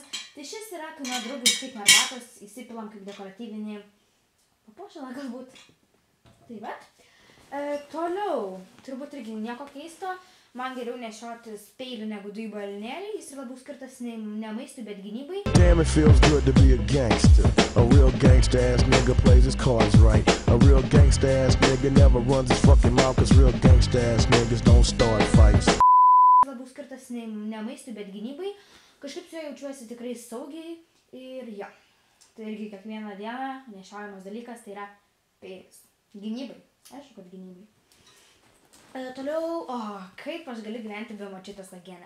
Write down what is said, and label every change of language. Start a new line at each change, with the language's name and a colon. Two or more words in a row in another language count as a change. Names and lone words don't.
Lithuanian: Tai šis yra, kai mano draugės kaitina arbatos, įsipilam kaip dekoratyvinį papuošalą galbūt. Tai va. Toliau, turbūt irgi nieko keisto. Man geriau nešiotis peilių negu dujų balionėlį. Jis yra labiau skirtas ne maistui, bet gynybai.
English: Damn, it feels good to be a gangster. A real gangster ass nigga plays his cards right. A real gangster ass nigga never runs his fucking mouth, cause real gangster ass niggas don't start fights.
Lithuanian: Labiau skirtas ne maistui, bet gynybai. Kažkaip su juo jaučiuosi tikrai saugiai ir jo. Tai irgi kiekvieną dieną nešiojamas dalykas, tai yra peilis. Gynybai. Aišku, kad gynybai. Toliau, kaip aš galiu gyventi be močiutės uogienės.